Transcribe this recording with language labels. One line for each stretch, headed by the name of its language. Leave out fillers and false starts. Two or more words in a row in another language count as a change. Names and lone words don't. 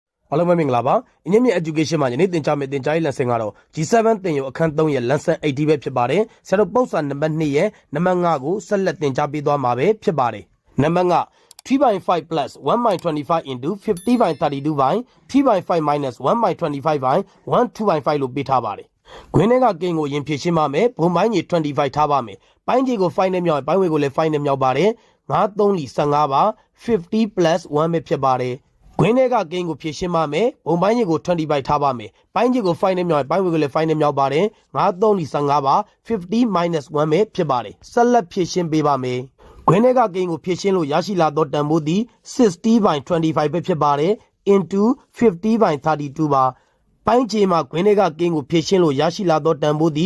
Burmese: အားလုံးပဲမင်္ဂလာပါအင်းမြင့် education မှာယနေ့သင်ကြားမယ့်သင်ကြားရေး lesson ကတော့ G7 သင်ယူအခန်း3ရဲ့ Lesson-18 ပဲဖြစ်ပါတယ်ဆရာတို့ပုဒ်စာနံပါတ်2ရဲ့နံပါတ်5ကိုဆက်လက်သင်ကြားပေးသွားမှာပဲဖြစ်ပါတယ်နံပါတ်5
English: 3/5 plus 1/25 into 50/32 by 3/5 minus 1/25 by 1/2/5
Burmese: လို့ပေးထားပါတယ်ခွင်းထဲကကိန်းကိုရင်ဖြည့်ရှင်းပါမယ်ဘုံပိုင်းကြီး25ထားပါမယ်ပိုင်းကြီးကို5နဲ့မြောက်ပိုင်းဝေကိုလည်း5နဲ့မြောက်ပါတယ်9 3 15ပါ50 plus 1ပဲဖြစ်ပါတယ် ခွင်းထဲကကိန်းကိုဖြည့်ရှင်းပါမယ်ဘုံပိုင်းကြီးကို25ထားပါမယ်ပိုင်းကြီးကို5နဲ့မြောက်ပိုင်းဝေကိုလည်း5နဲ့မြောက်ပါတယ်9 3 15ပါ50 minus 1ပဲဖြစ်ပါတယ်ဆက်လက်ဖြည့်ရှင်းပေးပါမယ်ခွင်းထဲကကိန်းကိုဖြည့်ရှင်းလို့ရရှိလာသောတန်ဖိုးသည်60/25ပဲဖြစ်ပါတယ် into 50/32ပါပိုင်းခြေမှာခွင်းထဲကကိန်းကိုဖြည့်ရှင်းလို့ရရှိလာသောတန်ဖိုး